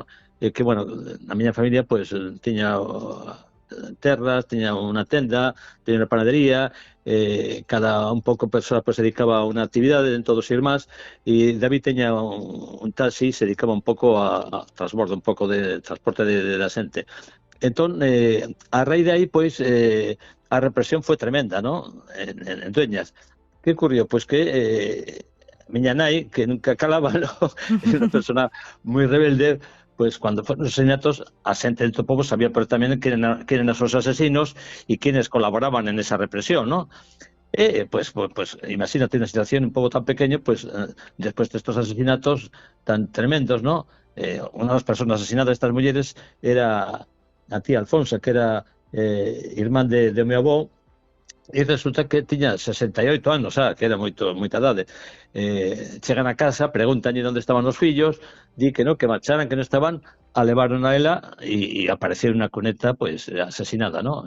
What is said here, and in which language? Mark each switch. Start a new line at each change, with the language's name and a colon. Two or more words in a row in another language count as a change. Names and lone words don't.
Galician: Que, bueno, a miña familia, pues, tiña terras, tiña unha tenda, tiña unha panadería, cada un pouco persoa pues, se dedicaba a unha actividade dentro dos irmáns, e David teña un taxi, se dedicaba un pouco a transbordo, un pouco de transporte de la xente. Entón, a raíz de aí, pois, a represión foi tremenda, ¿no?
Spanish: En Dueñas. Que ocurrió?
Galician: Pois que miña nai, que nunca calaba, ¿no? Era unha persona moi rebelde,
Spanish: pues cuando fueron los asesinatos,
Galician: a xente dentro do povo sabía perfectamente
Spanish: quién eran
Galician: os asesinos e
Spanish: quienes colaboraban en esa represión, ¿no? Pues imagínate una situación un poco tan pequeño, pues después de estos asesinatos tan tremendos, ¿no? Una de las personas asesinadas, estas mujeres,
Galician: era a tía Alfonso, que era irmán de meu avó, e resulta que tiña 68 anos, que era moita idade. Chegan a casa, preguntan onde estaban os fillos, di que non, que marcharan, que non estaban, a levaron a ela e apareceu unha cuneta pues, asesinada, ¿no?